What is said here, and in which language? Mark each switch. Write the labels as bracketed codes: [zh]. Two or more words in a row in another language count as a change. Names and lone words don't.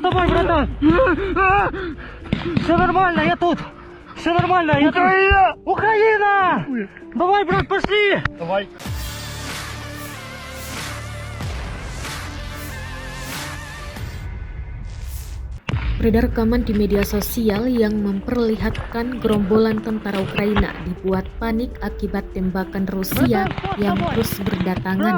[ru] давай, братан. Все нормально, я тут. Все нормально, я тут. Украина! Давай, брат, пошли. Давай. [id] Beredar rekaman di media sosial yang memperlihatkan gerombolan tentara Ukraina dibuat panik akibat tembakan Rusia yang terus berdatangan.